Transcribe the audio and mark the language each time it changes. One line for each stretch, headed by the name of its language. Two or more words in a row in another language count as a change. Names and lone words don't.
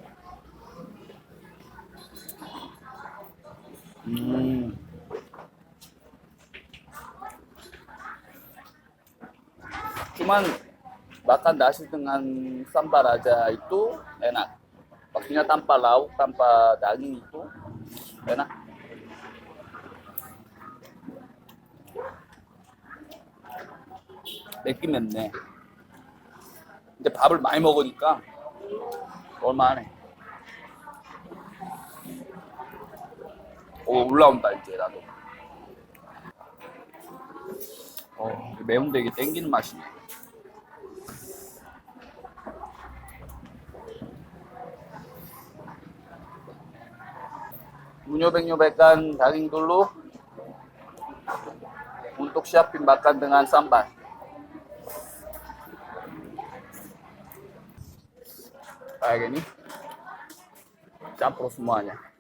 Indonesian: Cuman bahkan nasi dengan sambal aja itu enak. Maksudnya tanpa lauk, tanpa daging itu enak.
Korean: 맵긴 맵네. 근데 밥을 많이 먹으니까 얼마나 해. 오, 올라온다 이제 나도. 매운데 이게 땡기는 맛이네.
Indonesian: Menyobek-nyobekkan daging dulu untuk siapin makan dengan sambal. Kayak gini, campur semuanya.